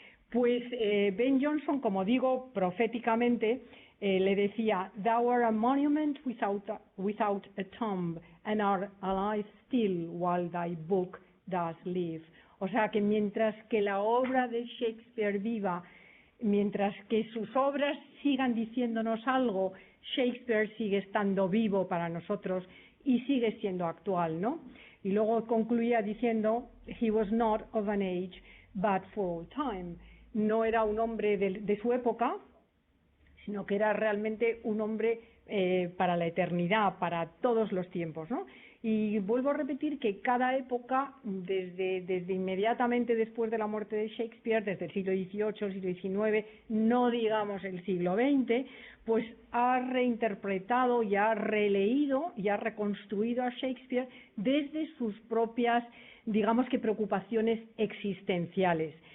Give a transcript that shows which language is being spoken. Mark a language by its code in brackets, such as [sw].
[es] Pues Ben Jonson, como digo, proféticamente, le decía: [en] "Thou art a monument without a tomb, and art alive still while thy book does live". [es] O sea que mientras que la obra de Shakespeare viva, mientras que sus obras sigan diciéndonos algo, Shakespeare sigue estando vivo para nosotros y sigue siendo actual, ¿no? Y luego concluía diciendo: [en] "He was not of an age, but for all time". [es] No era un hombre de su época, sino que era realmente un hombre para la eternidad, para todos los tiempos, ¿no? Y vuelvo a repetir que cada época, desde inmediatamente después de la muerte de Shakespeare, desde el siglo XVIII, siglo XIX, no digamos el siglo XX, pues ha reinterpretado y ha releído y ha reconstruido a Shakespeare desde sus propias, digamos que, preocupaciones existenciales.